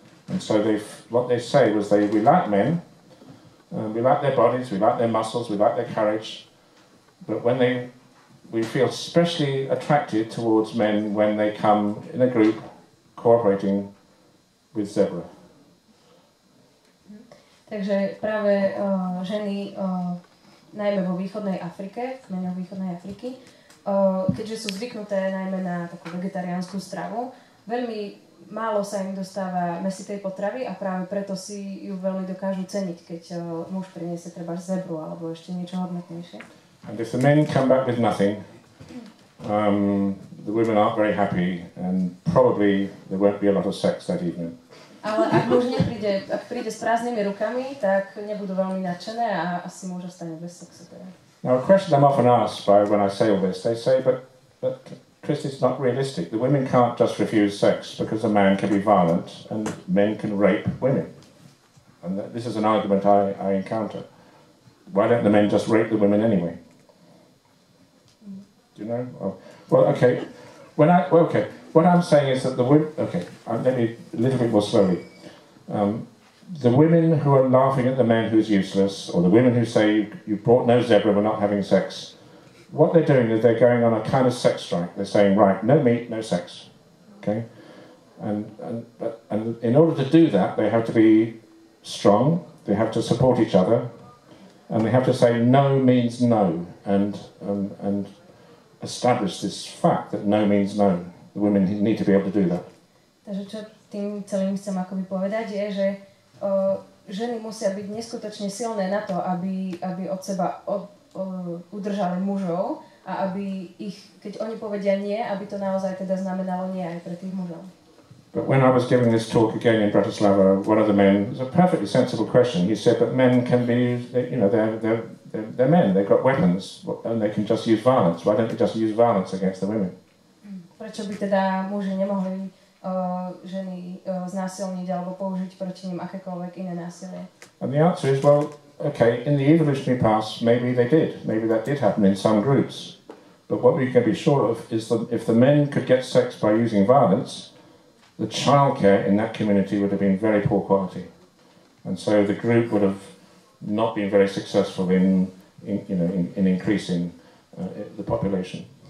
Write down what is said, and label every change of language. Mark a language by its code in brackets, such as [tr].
[en] And so what they say was we like men, we like their bodies, we like their muscles, we like their courage, but we feel especially attracted towards men when they come in a group cooperating with zebra. [sk] Takže práve ženy, najmä vo východnej Afrike, v kmeňoch východnej Afriky, keďže sú zvyknuté najmä na takú vegetariánsku stravu, veľmi málo sa im dostáva mäsitej potravy a práve preto si ju veľmi dokážu ceniť, keď muž priniesie treba zebru alebo ešte niečo hodnotnejšie. [en] And if the men come back with nothing, the women aren't very happy and probably there won't be a lot of sex that evening. [sk] Ale ak muž príde s prázdnymi rukami, tak nebudú veľmi nadšené a asi muž ostane bez sexu. [en] Now, a question I'm often asked by when I say all this, they say, but Chris, it's not realistic. The women can't just refuse sex because a man can be violent and men can rape women. And this is an argument I encounter. Why don't the men just rape the women anyway? Do you know? Well, okay. What I'm saying is that the women... Okay, let me a little bit more slowly. The women who are laughing at the man who's useless, or the women who say, you brought no zebra, we're not having sex, what they're doing is they're going on a kind of sex strike. They're saying, right, no meat, no sex. Okay? And in order to do that, they have to be strong, they have to support each other, and they have to say no means no, and establish this fact that no means no. The women need to be able to do that. [sk] Takže čo tým celým chcem akoby povedať je, že ženy musia byť neskutočne silné na to, aby od seba udržali mužov a aby ich, keď oni povedia nie, aby to naozaj teda znamenalo nie aj pre tých mužov. [en] But when I was giving this talk again in Bratislava, one of the men, it was a perfectly sensible question. He said that men can be, you know, they're men, they've got weapons, and they can just use violence. Why don't they just use violence against the women? [sk] Prečo by teda muži nemohli ženy znásilniť alebo použiť proti nim akékoľvek iné násilie? [en] And the answer is, well, okay, in the evolutionary past, maybe they did. Maybe that did happen in some groups. But what we can be sure of is that if the men could get sex by using violence, the childcare in that community would have been very poor quality. And so the group would have not been very successful in increasing the population.